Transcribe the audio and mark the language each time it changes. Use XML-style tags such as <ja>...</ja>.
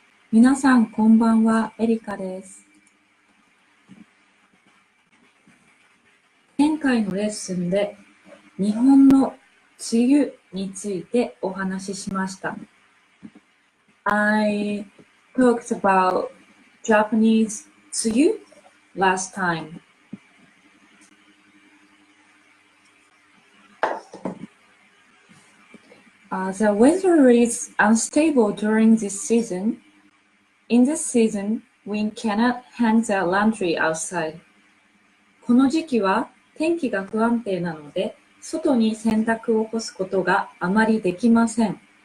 <ja>皆さんこんばんは、エリカです。前回のレッスンで日本の梅雨についてお話ししました。</ja> <en>I talked about Japanese 梅雨 last time. The weather is unstable during this season. In this season, we cannot hang the laundry outside.</en> <ja>この時期は天気が不安定なので、外に洗濯を干すことがあまりできません。</ja>